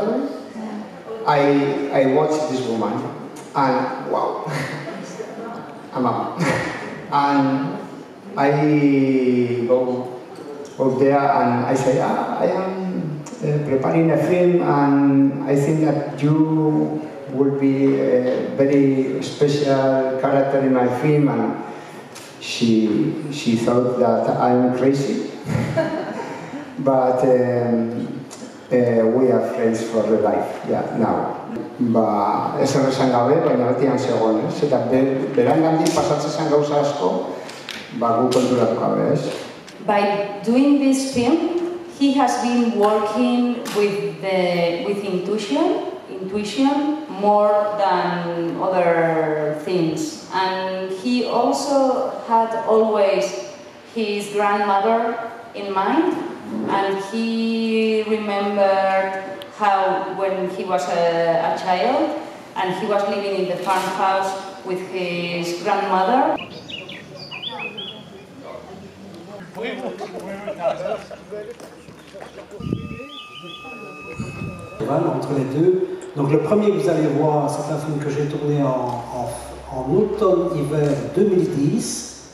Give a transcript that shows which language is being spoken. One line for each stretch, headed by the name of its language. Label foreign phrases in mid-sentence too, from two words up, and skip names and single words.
English: I watch this woman, and wow, I'm up, and I go there and I say, I am preparing a film, and I think that you will be a very special character in my film. And she thought that I'm crazy, but we are friends for the life, yeah, now.
Basque: Ez errezan gabe, baina beti segon, ez? Eta berangandik pasatzen zen gauza asko, gu konturatu gabe, ez?
English: By doing this film, he has been working with intuition more than other things. And he also had always his grandmother in mind, and he remembered how when he was a child and he was living in the farmhouse with his grandmother.
French: Entre les deux. Donc le premier que vous allez voir, c'est un film que j'ai tourné en automne-hiver 2010.